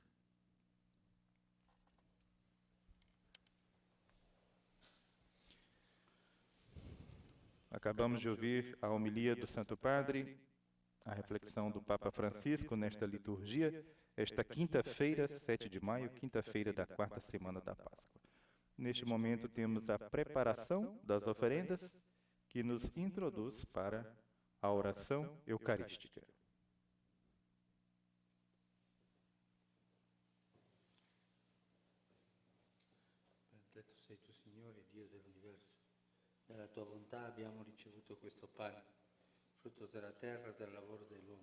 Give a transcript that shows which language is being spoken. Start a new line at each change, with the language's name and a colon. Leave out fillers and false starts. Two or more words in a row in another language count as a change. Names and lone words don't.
Portuguese: Acabamos de ouvir a homilia do Santo Padre, a reflexão do Papa Francisco nesta liturgia, esta quinta-feira, 7 de maio, quinta-feira da quarta semana da Páscoa. Neste momento temos a preparação das oferendas que nos introduz para a oração eucarística.
Italian: Benedetto sei tu, Signore, Dio dell'universo. Dalla tua bontà abbiamo ricevuto questo pane, frutto della terra e del lavoro dell'uomo.